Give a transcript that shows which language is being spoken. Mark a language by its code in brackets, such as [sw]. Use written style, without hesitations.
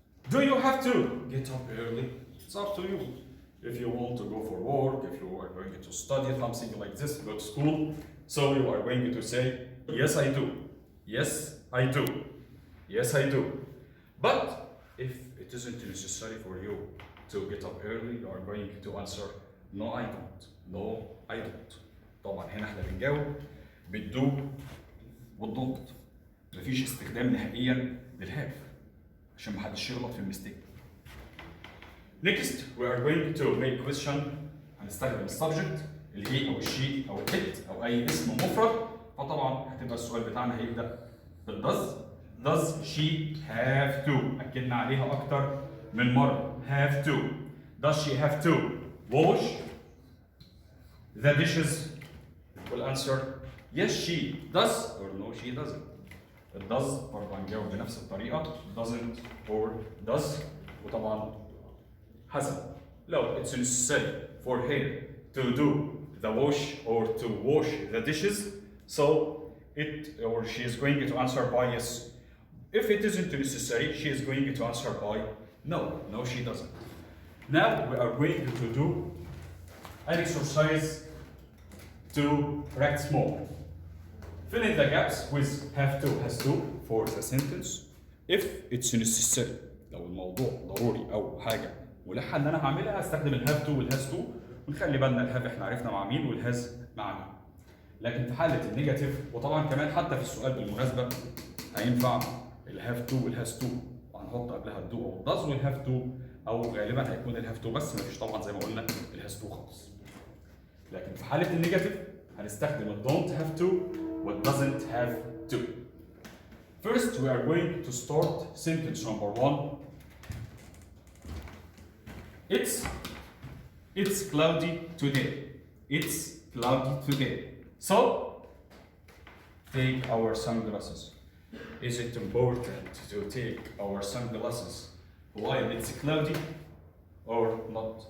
[en] Do you have to get up early? It's up to you. If you want to go for work, if you are going to study something like this, go to school, so you are going to say, yes I do, yes I do, yes I do. But if it isn't necessary for you to get up early, you are going to answer, no I don't, no I don't. [ar] طبعا هنا احنا بنجاوب بالدو والدونت. مفيش استخدام نهائيا للهاف عشان محدش يغلط في المستيك. [en] Next we are going to make question. [ar] هنستخدم السبجكت اللي هي او الشي او الات او اي اسم مفرد. فطبعا هتبقى السؤال بتاعنا هيبدا بالدز. [en] Does she have to؟ [ar] اكدنا عليها اكتر من مره. [en] have to. Does she have to wash the dishes؟ will answer yes she does or no she doesn't. It does [ar] برضه هنجاوب بنفس الطريقة. [en] doesn't or does. [ar] وطبعا حسب لو [en] it's necessary for her to do the wash or to wash the dishes, so it or she is going to answer by yes. If it isn't necessary, she is going to answer by no she doesn't. Now we are going to do an exercise to practice more. Fill in the gaps with have to, has to for the sentence if it's necessary. [ar] لو الموضوع ضروري أو حاجة ملحة إن أنا هعملها هستخدم الهاف تو والهاز تو، ونخلي بالنا الهاف إحنا عرفنا مع مين والهاز مع مين. لكن في حالة النيجاتيف وطبعا كمان حتى في السؤال بالمناسبة هينفع الهاف تو والهاز تو، وهنحط قبلها الدو أو الداز والهاف تو، أو غالبا هيكون الهاف تو بس مفيش طبعا زي ما قلنا الهاز تو خالص. لكن في حالة النيجاتيف هنستخدم ال [en] don't have to [ar] وال [en] doesn't have to. First we are going to start sentence number one. It's cloudy today. It's cloudy today. So take our sunglasses? Is it important to take our sunglasses while it's cloudy or not?